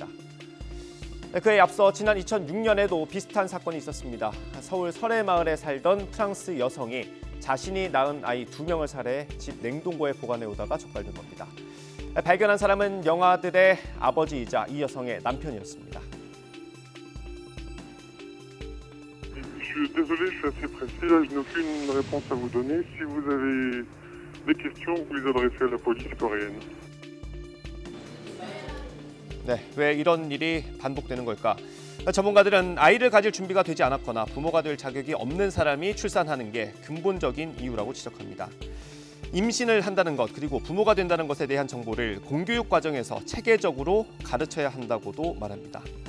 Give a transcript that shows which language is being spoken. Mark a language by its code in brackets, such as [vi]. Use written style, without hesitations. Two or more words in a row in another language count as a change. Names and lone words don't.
[ko] 그에 앞서 지난 2006년에도 비슷한 사건이 있었습니다. 서울 설해마을에 살던 프랑스 여성이 자신이 낳은 아이 2명을 살해해 집 냉동고에 보관해 오다가 적발된 겁니다. 발견한 사람은 영아들의 아버지이자 이 여성의 남편이었습니다. [fr] Je suis désolé, je suis assez précis, là je n'ai aucune réponse à vous donner. Si vous avez des questions, vous les adressez à la police coréenne. [ko] 네, 왜 이런 일이 반복되는 걸까? 전문가들은 아이를 가질 준비가 되지 않았거나 부모가 될 자격이 없는 사람이 출산하는 게 근본적인 이유라고 지적합니다. 임신을 한다는 것 그리고 부모가 된다는 것에 대한 정보를 공교육 과정에서 체계적으로 가르쳐야 한다고도 말합니다.